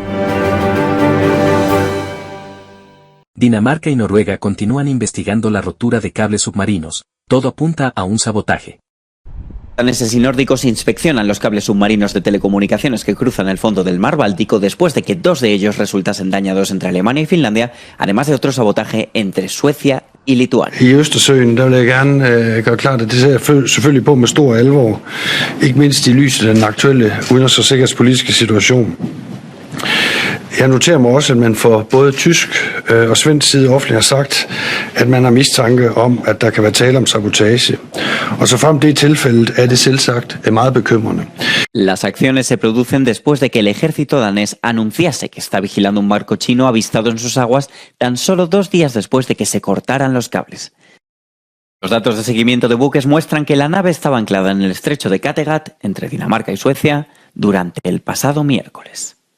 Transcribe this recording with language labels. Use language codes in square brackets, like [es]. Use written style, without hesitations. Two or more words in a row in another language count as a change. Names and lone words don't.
[es] Dinamarca y Noruega continúan investigando la rotura de cables submarinos. Todo apunta a un sabotaje. Daneses y nórdicos inspeccionan los cables submarinos de telecomunicaciones que cruzan el fondo del mar Báltico después de que 2 de ellos resultasen dañados entre Alemania y Finlandia, además de otro sabotaje entre Suecia y Lituania. [da] I Østersøen, der vil jeg gerne gøre klart, at det ser jeg selvfølgelig på med stor alvor, ikke mindst i lyset af den aktuelle udenrigs- og sikkerhedspolitiske situation. Jeg noterer mig også, at man fra både tysk og svensk side offentligt har sagt, at man har mistanke om, at der kan være tale om sabotage. Og så frem det er tilfældet, er det selvsagt meget bekymrende. [es] Las acciones se producen después de que el ejército danés anunciase que está vigilando un barco chino avistado en sus aguas tan solo 2 días después de que se cortaran los cables. Los datos de seguimiento de buques muestran que la nave estaba anclada en el estrecho de Kattegat, entre Dinamarca y Suecia, durante el pasado miércoles.